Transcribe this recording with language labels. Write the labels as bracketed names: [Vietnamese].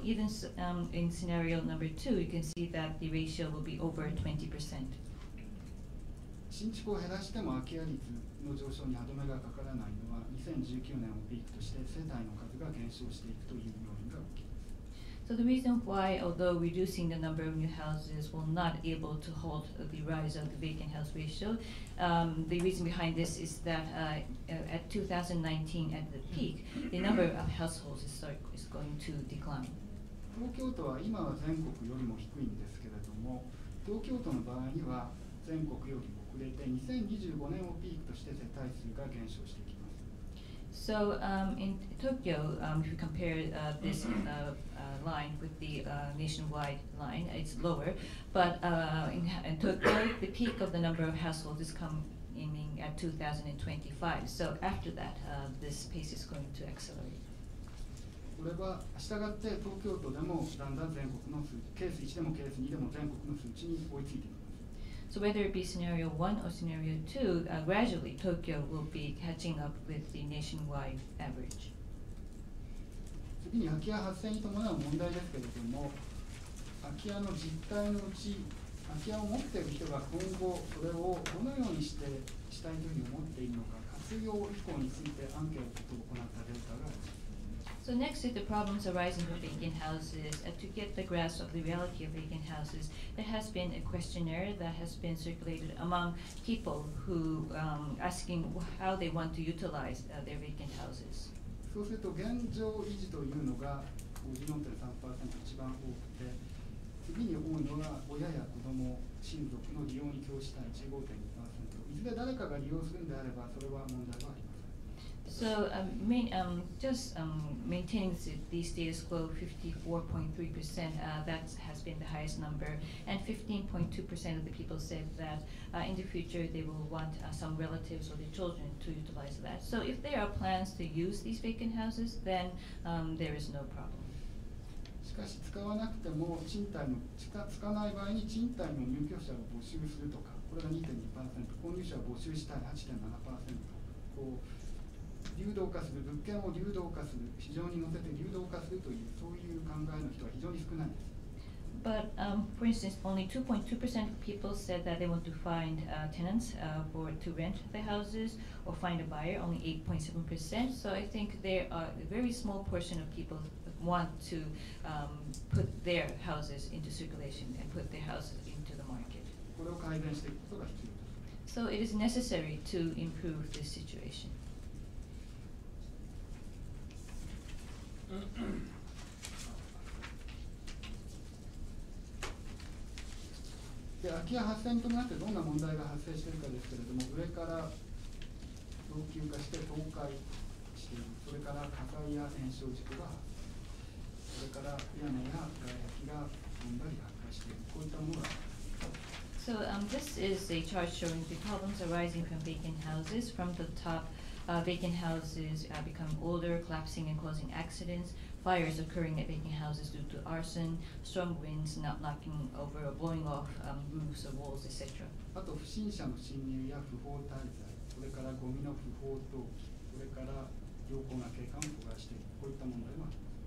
[English] Even in scenario number 2, you can see that the ratio will be over 20%. [Japanese] 新築を減らしても空き家率の上昇に歯止めがかからないのは2019年をピークとして世帯の数が減少していくという要因が大きいです。 [English] So the reason why, although reducing the number of new houses will not able to halt the rise of the vacant house ratio, the reason behind this is that at 2019 at the peak, the number of households is going to decline. [Japanese] 東京都は今は全国よりも低いんですけれども、東京都の場合には全国よりも遅れて2025年をピークとして世帯数が減少していきます。 [English] So in Tokyo, if you compare this line with the nationwide line, it's lower. But in Tokyo, the peak of the number of households is coming at 2025. So after that, this pace is going to accelerate. [Japanese] これはしたがって東京都でもだんだん全国の数値、ケース1でもケース2でも全国の数値に追いついていきます。 [English] So whether it be scenario 1 or scenario 2, gradually Tokyo will be catching up with the nationwide average. [Japanese] 次に空き家発生に伴う問題ですけれども、空き家の実態のうち、空き家を持っている人が今後それをどのようにしたいというふうに思っているのか、活用意向についてアンケートを行ったデータがあります。 [English] So next is the problems arising from vacant houses. To get the grasp of the reality of vacant houses, there has been a questionnaire that has been circulated among people who asking how they want to utilize their vacant houses. [Japanese] そうすると現状維持というのが 54.3% 一番多くて、次に多いのが親や子供、親族の利用に供したい 15.2%。いずれ誰かが利用するんであればそれは問題はありません。 [English] So maintaining the status quo 54.3%, that has been the highest number, and 15.2% of the people said that in the future they will want some relatives or their children to utilize that. So if there are plans to use these vacant houses, then there is no problem. [Japanese] しかし使わなくても賃貸の使わない場合に賃貸の入居者を募集するとか、これが 2.2%、購入者を募集したい 8.7%、こう流動化する、物件を流動化する、市場に乗せて流動化するというそういう考えの人は非常に少ないです。 [English] But for instance, only 2.2% of people said that they want to find tenants to rent their houses or find a buyer, only 8.7%. So I think there are a very small portion of people that want to put their houses into circulation and put their houses into the market. [Japanese] これを改善していくことが必要です。 [English] So it is necessary to improve this situation. [Japanese] で、空き家発生に伴ってどんな問題が発生しているかですけれども、上から老朽化して倒壊している、それから火災や延焼事故が発生、それから屋根や外壁が飛んだり発火している、こういったものがあります。 [English] So this is a chart showing the problems arising from vacant houses. From the top, vacant houses becoming older, collapsing and causing accidents, fires occurring at vacant houses due to arson, strong winds not knocking over or blowing off roofs or walls, etc. [Japanese] あと不審者の侵入や不法滞在、それからゴミの不法投棄、それから良好な景観を阻害している、こういった問題もあります。